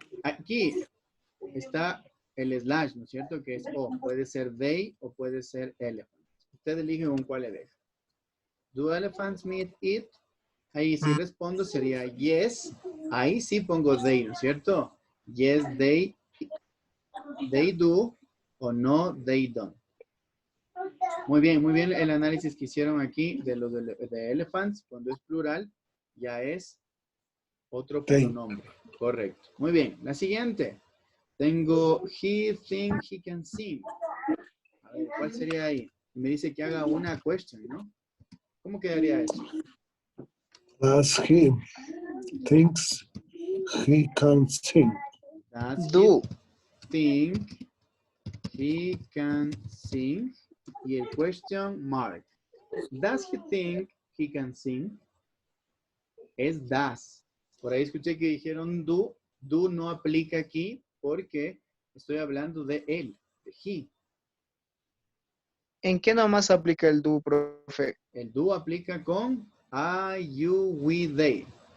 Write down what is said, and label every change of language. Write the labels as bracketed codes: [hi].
[es] Aquí está el slash, ¿no es cierto? Que es o. Puede ser they o puede ser elephants. Usted elige con cuál le deja. [en] Do elephants meet it? [es] Ahí si respondo sería [en] yes. [es] Ahí sí pongo they, ¿no es cierto? [en] Yes, they do o no, they don't. [es] Muy bien el análisis que hicieron aquí de los de elephants, cuando es plural, ya es otro [en] They. [es] pronombre. Correcto. Muy bien. La siguiente. Tengo [en] he think he can sing. [es] A ver, ¿cuál sería ahí? Me dice que haga una question, ¿no? ¿Cómo quedaría eso? [en] Does he thinks he can sing? Does Do. he think he can sing? [es] Y el question mark. [en] Does he think he can sing? [es] Es does. Por ahí escuché que dijeron do. Do no aplica aquí porque estoy hablando de él, de he. ¿En qué nomás aplica el do, profe? El do aplica con I, you, we, they.